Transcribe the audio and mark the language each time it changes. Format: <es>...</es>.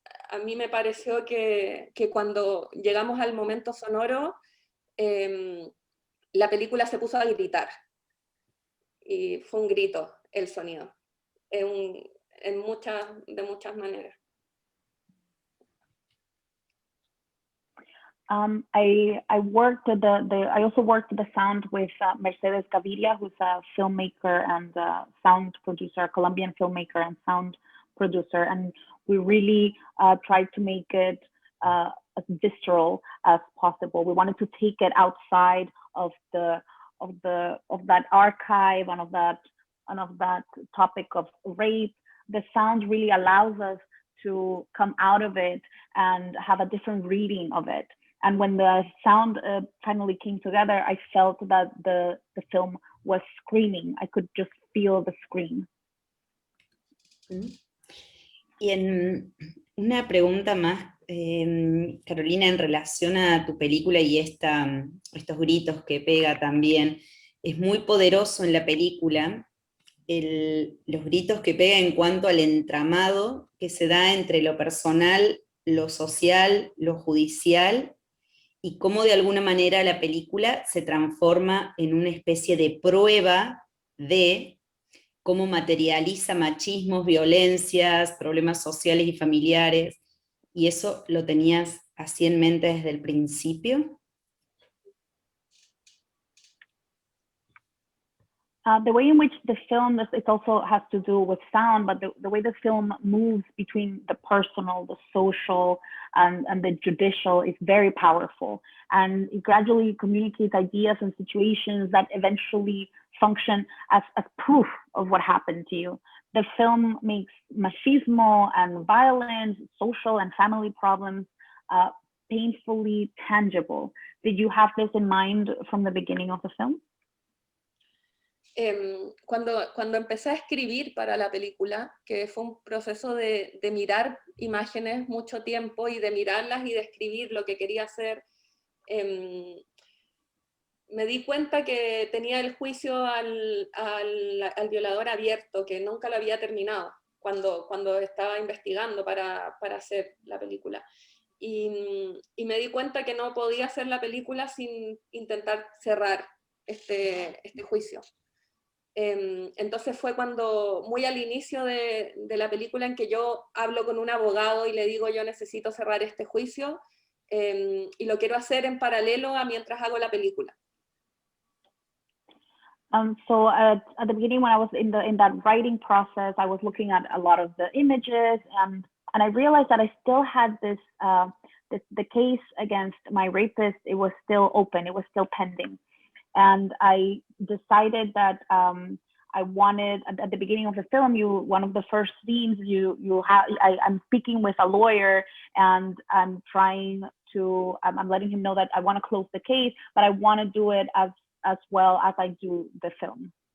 <es>A mí me pareció que cuando llegamos al momento sonoro, la película se puso a gritar. Y fue un grito el sonido, de muchas maneras.</es> <en>I also worked the sound with Mercedes Gaviria, who's a filmmaker and sound producer, a Colombian filmmaker and sound producer, and we really tried to make it as visceral as possible. We wanted to take it outside of that archive and of that topic of rape. The sound really allows us to come out of it and have a different reading of it. And when the sound finally came together, I felt that the film was screaming. I could just feel the scream.</en> <es>Y una pregunta más, Carolina, en relación a tu película y estos gritos que pega también. Es muy poderoso en la película los gritos que pega en cuanto al entramado que se da entre lo personal, lo social, lo judicial, y cómo de alguna manera la película se transforma en una especie de prueba de cómo materializa machismos, violencias, problemas sociales y familiares, y eso lo tenías así en mente desde el principio.</es> <en>The way in which the film, it also has to do with sound, but the way the film moves between the personal, the social, and the judicial is very powerful. And it gradually communicates ideas and situations that eventually function as proof of what happened to you. The film makes machismo and violence, social and family problems painfully tangible. Did you have this in mind from the beginning of the film?</en> <es>Cuando empecé a escribir para la película, que fue un proceso de mirar imágenes mucho tiempo y de mirarlas y de escribir lo que quería hacer, me di cuenta que tenía el juicio al violador abierto, que nunca lo había terminado cuando estaba investigando para hacer la película. Y me di cuenta que no podía hacer la película sin intentar cerrar este juicio. Entonces fue cuando, muy al inicio de la película, en que yo hablo con un abogado y le digo: yo necesito cerrar este juicio, y lo quiero hacer en paralelo a mientras hago la película.</es> <en>So at the beginning, when I was in that writing process, I was looking at a lot of the images, and I realized that I still had this the case against my rapist. It was still open. It was still pending. And I decided that I wanted, at the beginning of the film, one of the first scenes, I'm speaking with a lawyer, and I'm letting him know that I want to close the case, but I want to do it as well as I do the film.</en>